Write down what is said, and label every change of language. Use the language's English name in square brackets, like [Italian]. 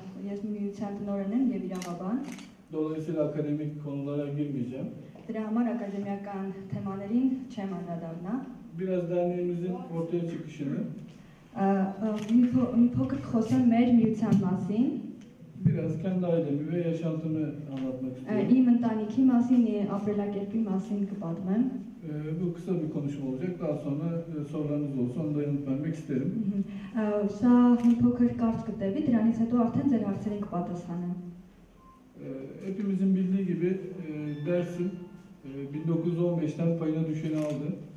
[Armenian] Ես միության տնօրեն եմ եւ իրավաբան։ [Turkish] Dolayısıyla akademik konulara girmeyeceğim. [Armenian] Դրա համար ակադեմիական թեմաներին չեմ անդրադառնա։ [Turkish] Biraz derneğimizin ortaya çıkışını, [Armenian] մի փոքր խոսեմ մեր միության մասին։ [Turkish] biraz kendi ailemi ve yaşantımı anlatmak istiyorum. [Armenian] Իմ ընտանիքի մասին, ապրելակերպի մասին կպատմեմ։ [Turkish] Bu kısa bir konuşma olacak. Daha sonra sorularınız olsa onu da yanıt vermek isterim. [Armenian] Սա մի փոքր կարճ կտևի, դրանից հետո արդեն ձեր հարցերին կպատասխանեմ։ [Turkish] Hepimizin bildiği gibi Dersim 1915'ten payına düşeni aldı.